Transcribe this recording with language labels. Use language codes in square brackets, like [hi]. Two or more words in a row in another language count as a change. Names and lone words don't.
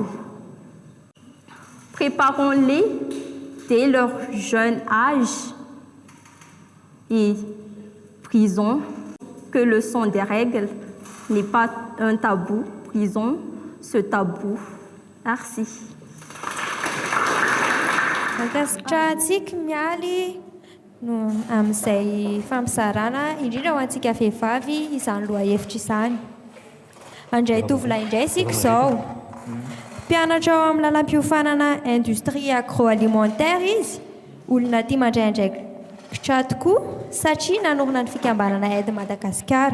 [fr] Préparons-les dès leur jeune âge et brisons que le son des règles n'est pas un tabou. Brisons ce tabou. Merci. [mg] Ankasitrahantsika mialy no amin'izay fampisarana indrindra ho antsika vehivavy izany lohahevitra izany. Andray tovolahy indray isika izao. Mpianatra ao amin'ny lalam-piofanana [fr] industrie agroalimentaire [mg] izy, olona tia mandray andraikitra tokoa satria nanorina ny fikambanana Aide Madagasikara.